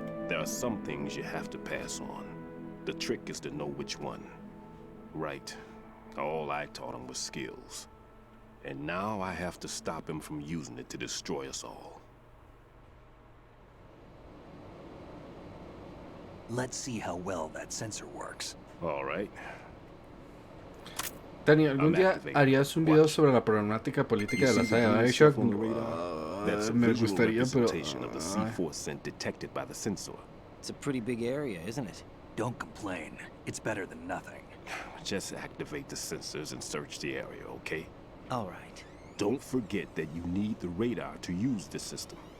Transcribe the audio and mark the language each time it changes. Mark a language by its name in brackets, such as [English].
[English] There are some things you have to pass on. The trick is to know which one. Right. All I taught him was skills. And now I have to stop him from using it to destroy us all. Let's see how well that sensor works. All right. [Spanish] Dani, ¿algún día harías un video sobre la problemática política de la saga de Bioshock? Me gustaría, pero... [English] of the C4 scent detected by the sensor. It's a pretty big area, isn't it? Don't complain. It's better than nothing. Just activate the sensors and search the area, okay? All right. Don't forget that you need the radar to use this system.